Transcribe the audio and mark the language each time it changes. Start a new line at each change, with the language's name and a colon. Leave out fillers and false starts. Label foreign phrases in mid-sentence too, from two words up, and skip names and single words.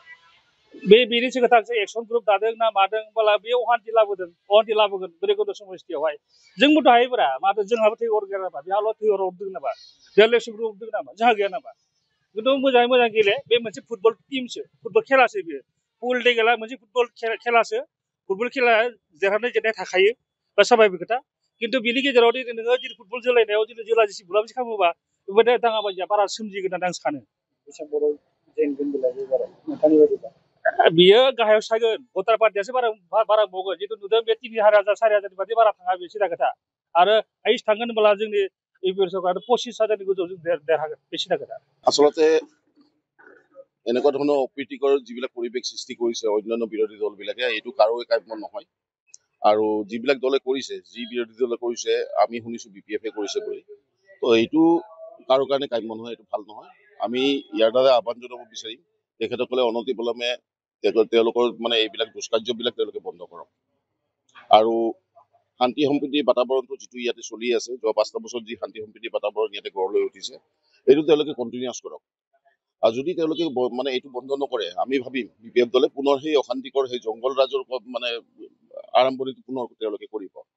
Bodo: बेनि सिगां एक्सन ग्रुप दादों ना मादों होनब्ला बे अहान्थि लाबोगोन बेरेगद समस्थियावहाय जोंबोथ' हायोब्रा माथो जोंहाबो थैहर गैया नामा बेहाल' थैहर हरदों नामा बेहा लेक्सन ग्रुप हरदों नामा जोंहा गैया नामा खिन्थु मोजाङै मोजां गेले बे मोनसे फुटबल टीमसो फुटबल खेलासो बेयो पुल डे गेला मोनसे फुटबल खेलासो फुटबल खेला देरहानाय जेननाय थाखायो बा साभाबिक खोथा खिन्थु बेनि गेजेराव नोङो दिनै फुटबल जोलायनायाव दिनै जोला जिसि बुलाबुसि खालामोबा बेबायदि दाङाबाजिया बारा सोमजिगोन होननानै आं सानो डिसेम्बराव जेनगोन बिलाइ बारा नोंथांनि बायदिब्ला बियो गाहायाव थागोन भटार पार्टियासो बारा बावगोन जितु नुदों बे 3,000 4,000 बादि बारा थाङा बे सिदा खोथा आरो हाइस थांगोन होनब्ला जोंनि इउपिएल सरकार 25,000 गोजौआव जों देरहागोन बे सिदा खोथा
Assamese: আচলতে এনেকুৱা ধৰণৰ অপ্ৰীতিকৰ যিবিলাক পৰিৱেশ সৃষ্টি কৰিছে অন্যান্য বিৰোধী দলবিলাকে এইটো কাৰোৱে কাম্য নহয় আৰু যিবিলাক দলে কৰিছে যি বিৰোধী দলে কৰিছে আমি শুনিছো বিপিএফে কৰিছে বুলি তো এইটো কাৰো কাৰণে কাম্য নহয় এইটো ভাল নহয় আমি ইয়াৰ দ্বাৰা আহ্বান জনাব বিচাৰিম তেখেতসকলে অনতিপলমে তেওঁলোকৰ মানে এইবিলাক দুষ্কাৰ্যবিলাক তেওঁলোকে বন্ধ কৰক আৰু শান্তি সম্প্ৰীতিৰ বাতাবৰণটো যিটো ইয়াতে চলি আছে যোৱা 5টা বছৰত যি শান্তি সম্প্ৰীতিৰ বাতাবৰণ ইয়াতে গঢ় লৈ উঠিছে এইটো তেওঁলোকে কণ্টিনিউৱাছ কৰক আৰু যদি তেওঁলোকে মানে এইটো বন্ধ নকৰে আমি ভাবিম বিপিএফ দলে পুনৰ সেই অশান্তিকৰ সেই জংগল ৰাজৰ মানে আৰম্ভণিটো পুনৰ তেওঁলোকে কৰিব